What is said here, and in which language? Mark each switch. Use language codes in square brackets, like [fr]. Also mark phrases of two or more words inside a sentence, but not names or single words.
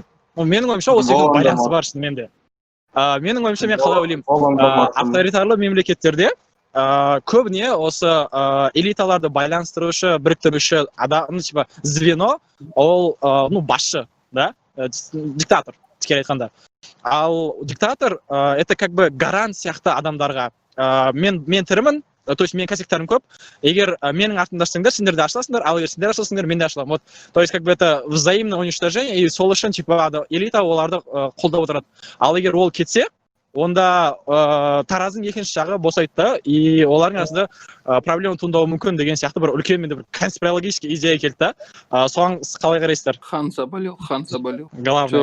[kk] Менің ойымша осы екеуінің байланысы бар шынымен де. Менің ойымша мен қалай ойлаймын, авторитарлы мемлекеттерде көбіне осы элиталарды байланыстырушы, біріктіруші адам, [ru] типа звено, [kk] ол басшы, да, диктатор, тікелей айтқанда. Ал диктатор [ru] это как бы гарант [kk] сияқты адамдарға. Мен тірімін, [ru] то есть [kk] менің косяктарым көп. Егер менің артымда ашсаңдар, сендер де ашыласыңдар, ал егер сендер ашыласыңдар, мен де ашыламын. [ru] Вот, то есть как бы это взаимное уничтожение, и [kk] сол үшін типа элита оларды қолдап отырады. Ал егер ол кетсе, онда таразының екінші жағы босайды да, и олардың арасында проблема туындауы мүмкін деген сияқты бір үлкен менде бір конспирологический идея келді да. Соған қалай қарайсыздар? [ru] Хан заболел. Главное.